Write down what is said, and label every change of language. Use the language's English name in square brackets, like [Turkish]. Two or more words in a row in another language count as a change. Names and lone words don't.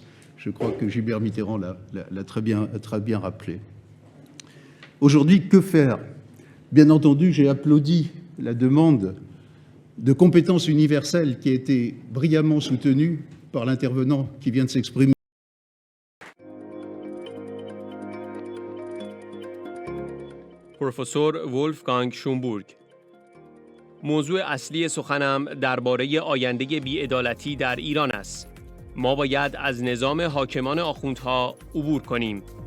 [French] Je crois que Gilbert Mitterrand l'a très bien rappelé. Aujourd'hui, que faire? Bien entendu, j'ai applaudi la demande de compétences universelles qui a été brillamment soutenue par l'intervenant qui vient de s'exprimer. [Persian] پروفسور ولفگانگ شومبورگ. موضوع اصلی سخنم درباره آینده بی‌عدالتی در ایران است. ما باید از نظام حاکمان آخوندها عبور کنیم.